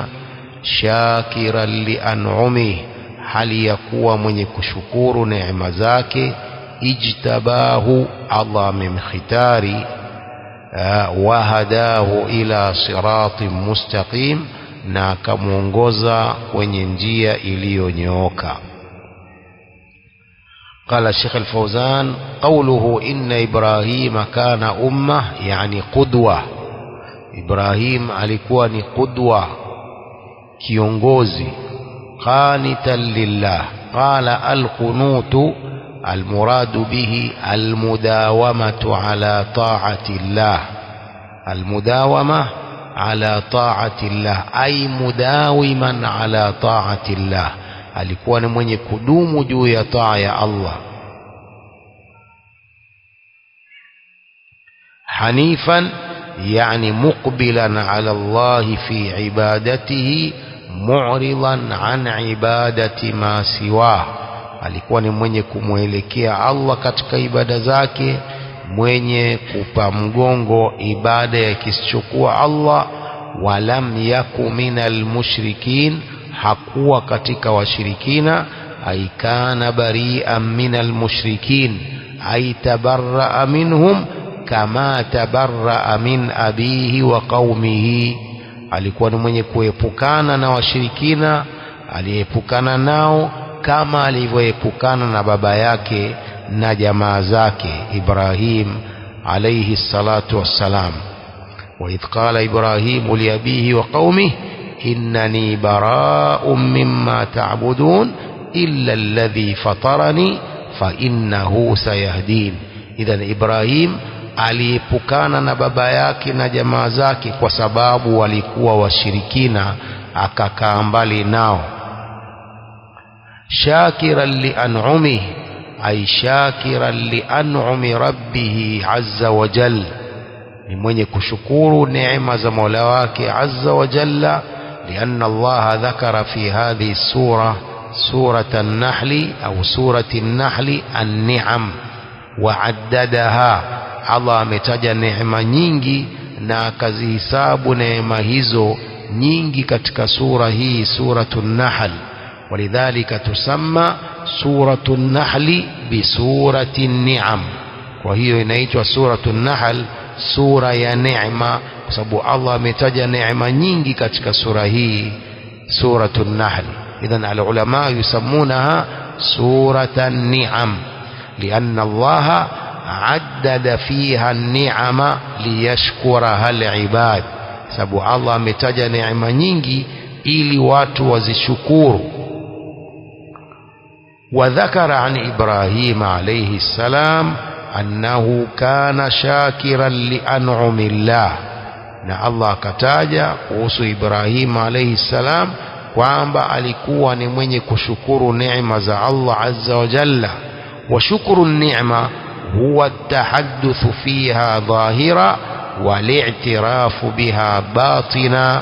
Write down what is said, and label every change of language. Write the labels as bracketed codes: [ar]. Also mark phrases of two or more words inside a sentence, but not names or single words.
[ar] شاكرا لأنعم, [sw] hali ya kuwa mwenye kushukuru neema zake. Ijtabahu, Allah amemkhitari. [ar] وهداه إلى صراط مستقيم, [sw] na akamuongoza kwenye njia iliyonyooka. [ar] قال الشيخ الفوزان: قوله إن إبراهيم كان أمة يعني قدوة. [sw] إبراهيم alikuwa ni qudwa, kiongozi. [ar] قانتا لله. قال: القنوت المراد به المداومة على طاعة الله. المداومة على طاعة الله أي مداوما على طاعة الله. [sw] alikuwa ni mwenye kudumu juu ya taa ya Allah. [ar] حنيفا يعني مقبلا على الله في عبادته معرضا عن عبادة ما سوى. [sw] Alikuwa ni mwenye kumwelekea Allah katika ibada zake, mwenye kupa mgongo ibada ya kisichokuwa Allah. [ar] ولم يك من المشركين, [sw] hakuwa katika washirikina. [ar] أي كان بريئا من المشركين، أي تبرأ منهم كما تبرأ من أبيه وقومه. [sw] Alikuwa ni mwenye kuepukana na washirikina, aliepukana nao kama alivyoepukana na baba yake na jamaa zake Ibrahim [ar] عليه الصلاة والسلام. وإذ قال إبراهيم لأبيه وقومه إنني براء مما تعبدون إلا الذي فطرني فإنه سيهدين. [sw] Idhan Ibrahim aliepukana na baba yake na jamaa zake kwa sababu walikuwa washirikina, akakaa mbali nao. [ar] شاكرا لأنعمه أي شاكرا لأنعم ربه عز وجل, [sw] ni mwenye kushukuru neema za Mola wake [ar] عز وجل. لأن الله ذكر في هذه السورة سورة النحل أو سورة النحل النعم وعددها. [sw] Allah ametaja neema nyingi na akazihisabu neema hizo nyingi katika sura hii, Suratun Nahl. [ar] ولذلك تسمى سورة النحل بسورة النعم. [sw] Kwa hiyo inaitwa Suratun Nahl sura ya neema, kwa sababu Allah ametaja neema nyingi katika sura hii, Suratun Nahl. [ar] إذن العلماء يسمونها سورة النعم لأن الله عدد فيها النعم ليشكرها العباد, [sw] sababu Allah ametaja neema nyingi ili watu wazishukuru. [ar] وذكر عن إبراهيم عليه السلام أنه كان شاكرا لأنعام الله, [sw] na Allah akataja kuhusu Ibrahim [ar] عليه السلام [sw] kwamba alikuwa ni mwenye kushukuru neema za Allah [ar] عز وجل. وشكر النعمة هو التحدث فيها ظاهرا والاعتراف بها باطنا.